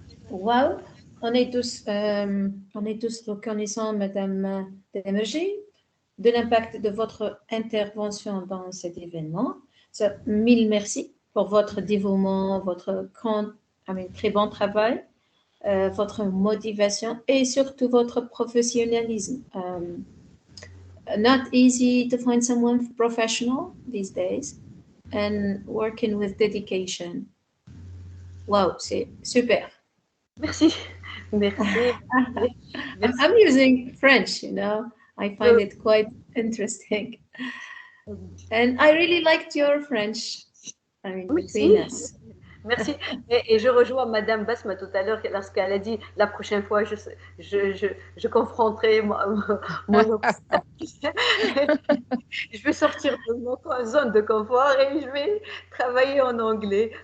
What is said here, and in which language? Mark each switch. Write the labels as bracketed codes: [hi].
[fr] Wow, on est tous reconnaissants, Madame Demergy, de l'impact de votre intervention dans cet événement. Mille merci pour votre dévouement, votre très bon travail, votre motivation et surtout votre professionnalisme. [en] Not easy to find someone professional these days and working with dedication. [fr] Wow, c'est super. Merci. Merci. [en] I'm using French, you know. I find it quite interesting. And I really liked your French. I mean, between us. [fr] Merci. Et je rejoins Madame Basma tout à l'heure lorsqu'elle a dit la prochaine fois je confronterai mon obstacle. Je vais sortir de mon zone de confort et je vais travailler en anglais.